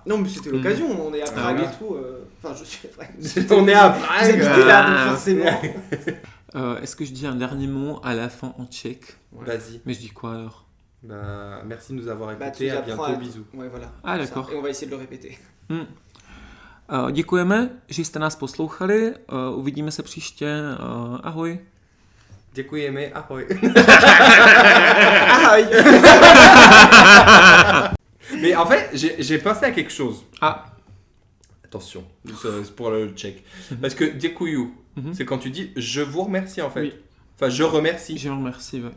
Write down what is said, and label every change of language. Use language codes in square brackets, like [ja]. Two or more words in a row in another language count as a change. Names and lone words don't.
[fr] Non mais c'était l'occasion, on est à Prague voilà. et tout. Enfin je suis. On est à Vous Prague. habitez là, donc forcément. Est-ce que je dis un dernier mot à la fin en tchèque? Vas-y. Mais je dis quoi alors? Bah merci de nous avoir Bah, écoutés. tu À apprends bientôt. Bisous. Ouais voilà. Ah d'accord. Et on va essayer de le répéter. [cs] Děkujeme, že jste nás poslouchali. Uvidíme se příště. Ahoj. Děkujeme. Ahoj. [fr] Mais en fait, j'ai pensé à quelque chose. Ah. Attention, c'est pour le tchèque. Parce que děkuju, c'est quand tu dis je vous remercie en fait. Oui. Enfin, je remercie. Je vous remercie. Ouais.